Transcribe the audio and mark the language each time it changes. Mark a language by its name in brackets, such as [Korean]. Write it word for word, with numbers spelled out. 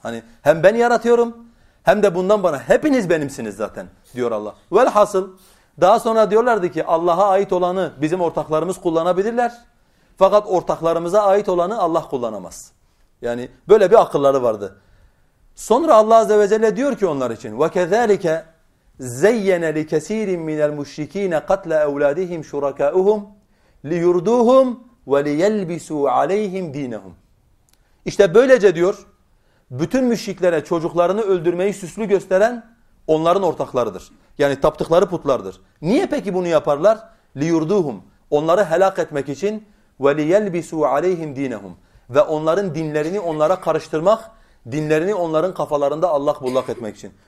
[Turkish] Hani hem ben yaratıyorum hem de bundan bana, hepiniz benimsiniz zaten diyor Allah. Velhasıl daha sonra diyorlardı ki Allah'a ait olanı bizim ortaklarımız kullanabilirler. Fakat ortaklarımıza ait olanı Allah kullanamaz. Yani böyle bir akılları vardı. Sonra Allah Azze ve Celle diyor ki onlar için [Arabic] وَكَذَٰلِكَ زَيَّنَ لِكَس۪يرٍ مِنَ الْمُشْرِك۪ينَ قَتْلَ اَوْلَادِهِمْ شُرَكَاءُهُمْ لِيُرْدُوهُمْ وَلِيَلْبِسُوا عَلَيْهِمْ دِينَهُمْ. [Turkish] İşte böylece diyor, bütün müşriklere çocuklarını öldürmeyi süslü gösteren onların ortaklarıdır. Yani taptıkları putlardır. Niye peki bunu yaparlar? [Arabic] لِيُرْدُوهُمْ [Turkish] Onları helak etmek için [Arabic] وَلِيَلْبِسُوا عَلَيْهِمْ دِينَهُمْ [Turkish] Ve onların dinlerini onlara karıştırmak, dinlerini onların kafalarında allak bullak etmek için.